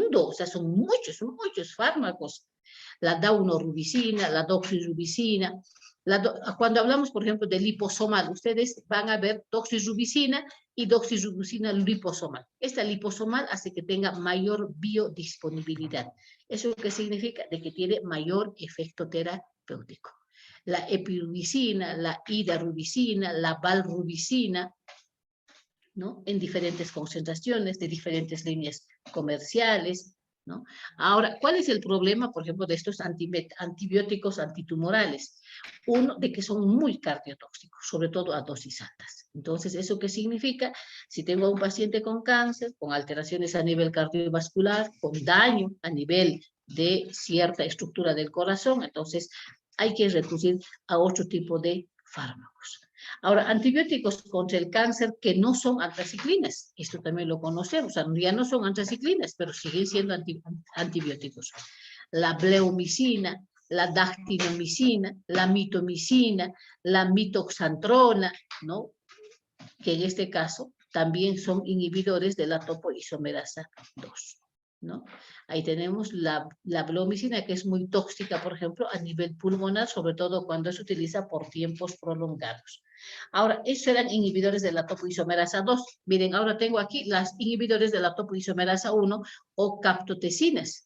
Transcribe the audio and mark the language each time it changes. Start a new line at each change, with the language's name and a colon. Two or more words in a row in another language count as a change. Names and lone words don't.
Spanish: O sea, son muchos fármacos. La daunorubicina, la doxirubicina. Cuando hablamos, por ejemplo, de liposomal, ustedes van a ver doxirubicina y doxirubicina liposomal. Esta liposomal hace que tenga mayor biodisponibilidad. ¿Eso qué significa? De que tiene mayor efecto terapéutico. La epirubicina, la idarubicina, la valrubicina, ¿no? En diferentes concentraciones, de diferentes líneas comerciales, ¿no? Ahora, ¿cuál es el problema, por ejemplo, de estos antibióticos antitumorales? Uno, de que son muy cardiotóxicos, sobre todo a dosis altas. Entonces, ¿eso qué significa? Si tengo a un paciente con cáncer, con alteraciones a nivel cardiovascular, con daño a nivel de cierta estructura del corazón, entonces hay que recurrir a otro tipo de fármacos. Ahora, antibióticos contra el cáncer que no son antraciclinas, esto también lo conocemos, o sea, ya no son antraciclinas, pero siguen siendo antibióticos. La bleomicina, la dactinomicina, la mitomicina, la mitoxantrona, ¿no? Que en este caso también son inhibidores de la topoisomerasa 2. ¿No? Ahí tenemos la bleomicina, que es muy tóxica, por ejemplo, a nivel pulmonar, sobre todo cuando se utiliza por tiempos prolongados. Ahora, esos eran inhibidores de la topoisomerasa 2. Miren, ahora tengo aquí las inhibidores de la topoisomerasa 1 o captotecinas.